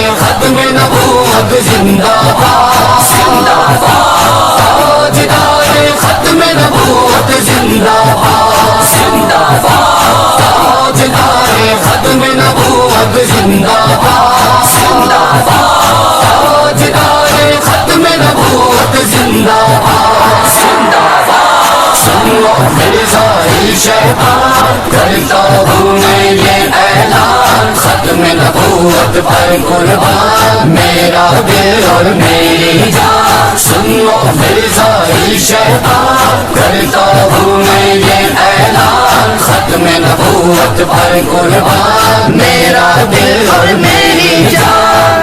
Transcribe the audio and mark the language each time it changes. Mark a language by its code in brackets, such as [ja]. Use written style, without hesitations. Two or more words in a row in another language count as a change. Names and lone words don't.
[ur] ختم نبوت زندہ باد زندہ باد تاجدار ختم نبوت زندہ باد زندہ باد تاجدار ختم نبوت زندہ باد زندہ باد تاجدار ختم نبوت زندہ باد زندہ باد سن لو مرزا شیطان کرتا ہوں میں یہ اعلان ختم نبوت پر قربان میرا دل اور میری جان سن لو مرزا شیطان کرتا ہوں میں یہ اعلان ختم نبوت پر قربان میرا دل اور میری جان